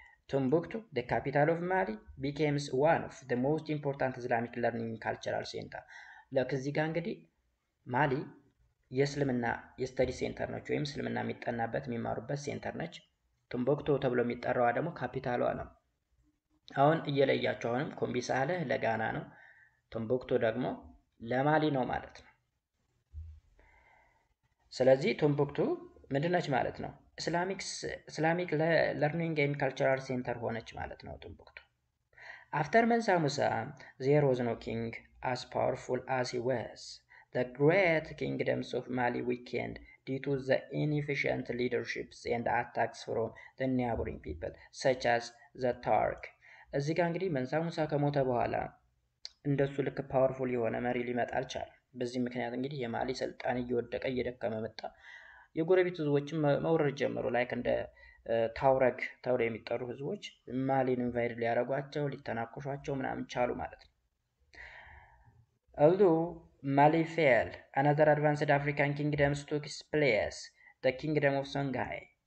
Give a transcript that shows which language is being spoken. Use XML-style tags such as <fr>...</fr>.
<en>Timbuktu, the capital of Mali, became one of the most important Islamic learning cultural center.</en> <am>ለከዚህ ጋር እንግዲህ ማሊ የእስልምና የስተዲ ሴንተር ነች፣ ወይም እስልምና የሚጠናበት የሚማሩበት ሴንተር ነች። ቱምቡክቱ ተብሎ የሚጠራዋ ደግሞ ካፒታሏ ነው። አሁን እየለያቸው አሁንም ኮምቢ ሳህለ ለጋና ነው፣ ቱምቡክቱ ደግሞ ለማሊ ነው ማለት ነው። ስለዚህ ቱምቡክቱ ምንድነች ማለት ነው?</am> <en>ኢስላሚክ ለርኒንግ ኤንድ ካልቸራል ሴንተር</en> <am>ሆነች ማለት ነው ቱምቡክቱ።</am> <en>አፍተር መንሳ ሙሳ ዜር ዋዝ ኖ ኪንግ as powerful as he was. The great kingdoms of Mali weakened due to the inefficient leaderships and attacks from the neighboring people, such as the Turk.</en> <am>እዚህ ጋር እንግዲህ መንሳ ሙሳ ከሞተ በኋላ እንደሱ ልክ ፓወርፉል የሆነ መሪ ሊመጣ አልቻለም። በዚህ ምክንያት እንግዲህ የማሊ ስልጣን እየወደቀ እየደከመ መጣ። የጎረቤት ህዝቦችም መውረድ ጀመሩ። ላይክ እንደ ታውረግ ተብለው የሚጠሩ ህዝቦች ማሊን ኢንቫይድ ሊያደርጓቸው ሊተናኮሿቸው ምናምን ቻሉ ማለት ነው።</am> <en>Although Mali fell, another advanced African kingdoms took its place, the kingdom of Songhai.</en>